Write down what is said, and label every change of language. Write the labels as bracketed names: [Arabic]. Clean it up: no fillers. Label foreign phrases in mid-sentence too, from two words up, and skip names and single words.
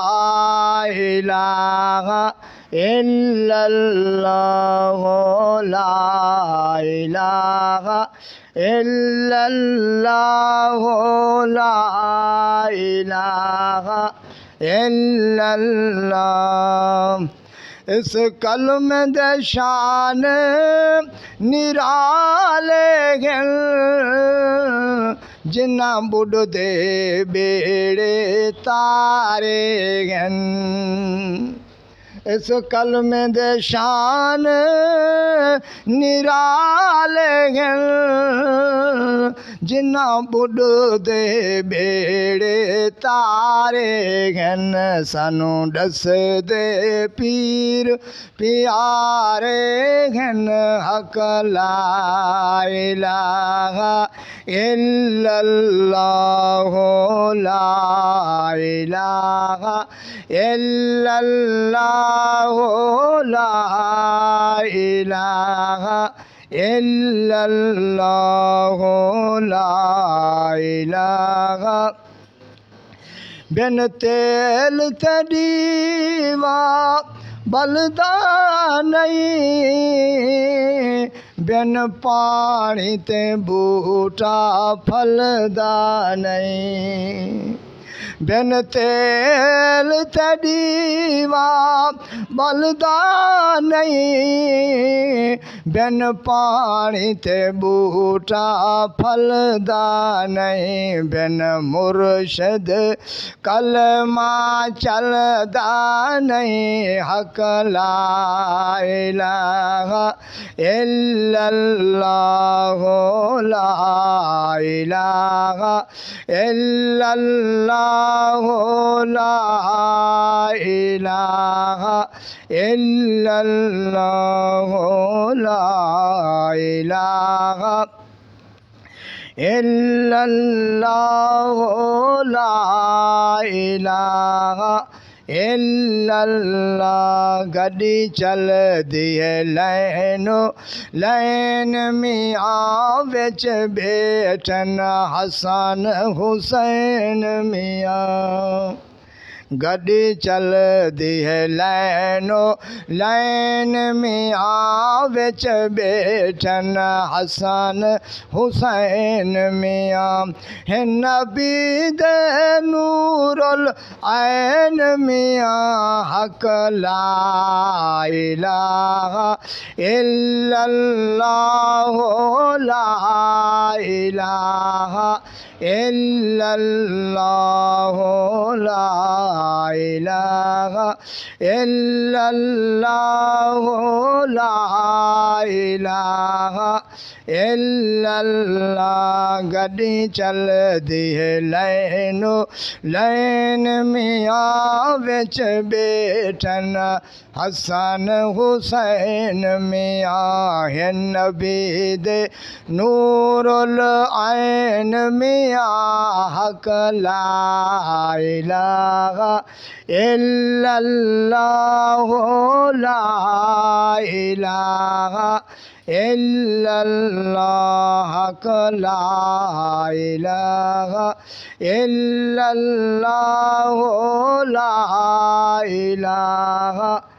[Arabic] إله إلا الله لا إله إلا الله لا إله إلا الله. [Punjabi] اس کلمے دے شان نرالے ہیں جنہاں بڈھ دے بیڑے تارے ہیں. اس کلمے دے شان نرالے ہیں جنہاں بڈھ دے بیڑے تارے ہیں. سانوں دس دے پیر پیارے ہیں حق [Arabic] لا إله إلا الله لا إله إلا الله لا إله إلا الله لا إله. [Punjabi] بن تیل تے دیوا بلدا نہیں، بن پانی تے بوٹا پھلدا نہیں. بن تیل تے دیوا بلدا نہیں، بن پانی تے بوٹا پھلدا نہیں. بن مرشد کلمہ چلدا نہیں حق [Arabic] لا إله إلا الله لا إله إلا الله لا إله إلا الله لا إله إلا الله لا إله إلا الله. [Punjabi] گڈی چل دئیے لینو لین میاں وچ بیٹھن حسن حسین میاں. گڈی چل دی ہے لینو لین میاں وچ بیٹھن حسن حسین میاں. ہے نبی دے نور العین میاں حق [Arabic] لا إله إلا الله لا إله إلا الله لا إله إلا الله لا إله إلا الله. [Punjabi] گڈی چل دی ہے لینو لین میاں وچ بیٹھن حسن حسین میاں. ہے نبی دے نور العین میاں حق [Arabic] لا إله إلا الله لا إله إلا الله حق لا إله إلا الله لا إله